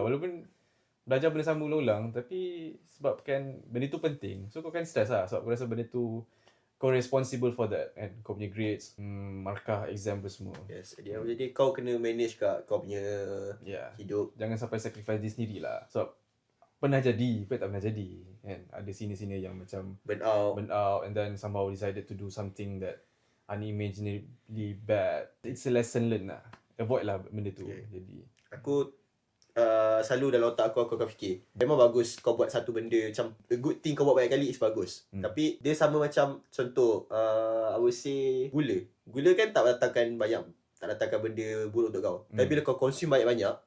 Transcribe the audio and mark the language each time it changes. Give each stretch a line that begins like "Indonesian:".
Malay: Walaupun belajar benda sama ulang-ulang, tapi sebab kan benda tu penting. So kau kan stress lah. Sebab aku rasa benda tu kau
English: responsible for that
Malay: kan. Kau punya grades, markah, exam apa semua. Yes, jadi kau kena manage kat kau punya
English: Yeah.
Malay: hidup. Jangan sampai sacrifice diri sendiri lah. Sebab pernah jadi, tak pernah jadi kan. Ada senior-senior yang macam
English: Burn out. burn out and then somehow decided to do something that unimaginably bad. It's a lesson learned lah.
Malay: Avoid lah benda tu.
English: Okay.
Malay: Jadi Aku selalu dalam otak aku akan fikir memang bagus kau buat satu benda, macam
English: the good thing
Malay: kau buat banyak kali is bagus. Tapi dia sama macam contoh
English: I would say
Malay: gula kan tak datangkan benda buruk untuk kau. Tapi bila kau consume banyak-banyak,